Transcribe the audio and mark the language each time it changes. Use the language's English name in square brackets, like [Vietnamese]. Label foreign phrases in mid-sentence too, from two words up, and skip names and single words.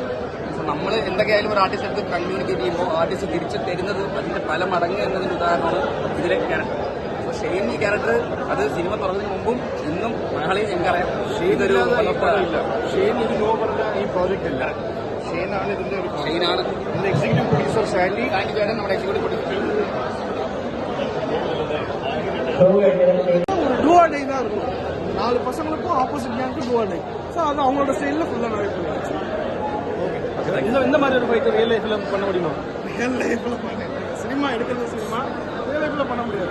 [Malayalam] നമ്മൾ എന്തൊക്കെയായാലും ഒരു ആർട്ടിസ്റ്റ് അടുത്ത് കമ്മ്യൂണിക്കേറ്റ് ചെയ്യുമ്പോൾ ആർട്ടിസ്റ്റ് തിരിച്ചു തരുന്നത് അതിന്റെ പല മടങ്ങ് എന്നതിന്റെ ഉദാഹരണമാണ് ഇതിലെ ക്യാരക്ടർ. അപ്പോൾ ഷെയ്ൻ ഈ ക്യാരക്ടർ അത് സിനിമ തുറന്നതിന് മുമ്പും ഇന്നും മലയാളിയും എനിക്കറിയാം. ഷെയ്നൊരു ഷെയ്ൻ ഇത് നോ പറഞ്ഞ ഈ പ്രോജക്റ്റ് അല്ല. ഷെയ്നാണ് ഇതിന്റെ ഒരു ഷെയ്നാണ് ഇതിന്റെ [English] executive producer. [Malayalam] സാൻഡി ചേട്ടൻ നമ്മുടെ [English] executive producer. [Tamil] டூவாண்டை தான் இருக்கும். 4 பசங்களுக்கும் [English] opposite gang [Tamil] டூவாண்டை. ஸோ அது அவங்களோட ஸ்டைலில் ஃபுல்லாக நிறைய இந்த மாதிரி ஒரு [English] fight real life [Tamil] பண்ண முடியுமா? [English] real life [Tamil] சினிமா எடுக்கிறது சினிமா, [English] real life [Tamil] பண்ண முடியாது.